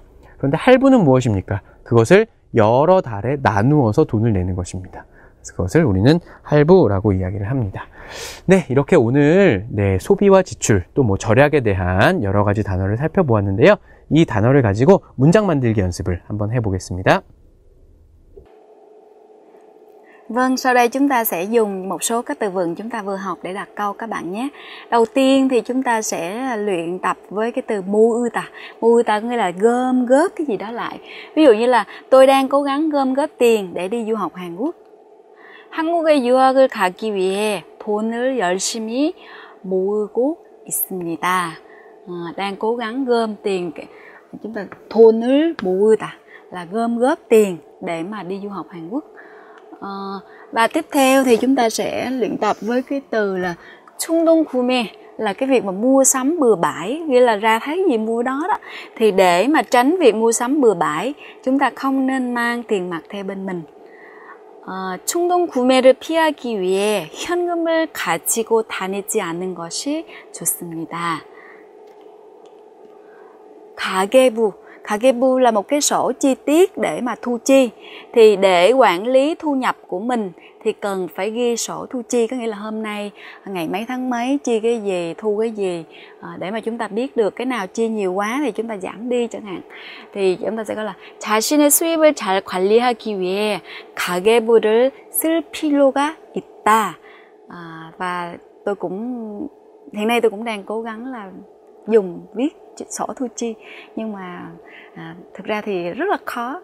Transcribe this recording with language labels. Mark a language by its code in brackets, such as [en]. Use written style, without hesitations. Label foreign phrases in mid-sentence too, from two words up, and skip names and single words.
[ko] 그런데 할부는 무엇입니까? 그것을 여러 달에 나누어서 돈을 내는 것입니다. 그것을 우리는 할부라고 이야기를 합니다. 네, 이렇게 오늘 소비와 지출 또 뭐 절약에 대한 여러 가지 단어를 살펴보았는데요. 이 단어를 가지고 문장 만들기 연습을 한번 해보겠습니다. [vi] Vâng, sau đây chúng ta sẽ dùng một số các từ vựng chúng ta vừa học để đặt câu các bạn nhé. Đầu tiên thì chúng ta sẽ luyện tập với cái từ 모으다. 모으다 có nghĩa là gom góp cái gì đó lại. Ví dụ như là tôi đang cố gắng gom góp tiền để đi du học Hàn Quốc. [ko] 한국에 유학을 가기 위해 돈을 열심히 모으고 있습니다. [vi] Đang cố gắng gom tiền. Chúng ta [ko] 돈을 모으다 [vi] là gom góp tiền để mà đi du học Hàn Quốc. Và tiếp theo thì chúng ta sẽ luyện tập với cái từ là [ko] 충동 구매 [vi] là cái việc mà mua sắm bừa bãi, nghĩa là ra thấy gì mua đó đó. Thì để mà tránh việc mua sắm bừa bãi, chúng ta không nên mang tiền mặt theo bên mình. [ko] 충동 구매를 피하기 위해 현금을 가지고 다니지 않는 것이 좋습니다. [vi] 가계부 là một cái sổ chi tiết để mà thu chi. Thì để quản lý thu nhập của mình thì cần phải ghi sổ thu chi, có nghĩa là hôm nay ngày mấy tháng mấy chi cái gì, thu cái gì, để mà chúng ta biết được cái nào chi nhiều quá thì chúng ta giảm đi chẳng hạn. Thì chúng ta sẽ gọi là [ko] 자신의 수입을 잘 관리하기 위해 가계부를 쓸 필요가 있다. [vi] Và hiện nay tôi cũng đang cố gắng là dùng viết sổ thu chi, nhưng mà thực ra thì rất là khó.